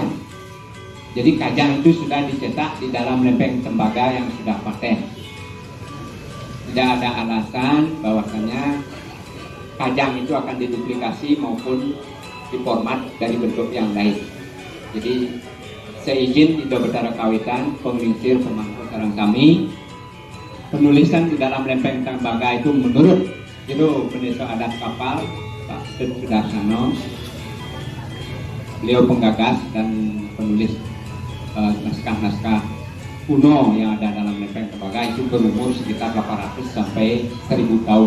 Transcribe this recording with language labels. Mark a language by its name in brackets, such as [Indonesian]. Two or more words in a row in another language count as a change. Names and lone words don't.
[Indonesian] Jadi kajang itu sudah dicetak di dalam lempeng tembaga yang sudah paten. Tidak ada alasan bahwasanya kajang itu akan diduplikasi maupun diformat dari bentuk yang lain. Jadi seizin Indo Betara Kawitan, penglingsir pemangku sarang kami, penulisan di dalam lempeng tembaga itu menurut Jero Benesok Adat Kapal Pak Sud Sudarsono, beliau penggagas dan penulis naskah-naskah kuno yang ada dalam lempeng tembaga itu berumur sekitar 800 sampai 1000 tahun.